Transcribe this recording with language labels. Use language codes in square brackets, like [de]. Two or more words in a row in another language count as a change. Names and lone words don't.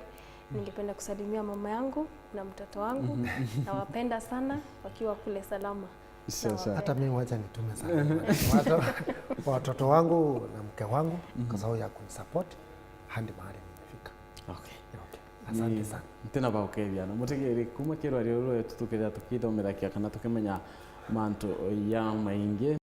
[sw] Ningependa kusalimia mama yangu na mtoto wangu. Nawapenda sana wakiwa kule salama. Hata mimi wacha nitume sana watoto wangu na mke wangu kwa sababu ya kunisupport hadi mahali nimefika. [en] Okay. [sw] Asante sana. [mer] Tena ba ukethia na mutigiri kuma kirwa ryo tutukira tukithomerakia kana tukimenya mantu ya maingi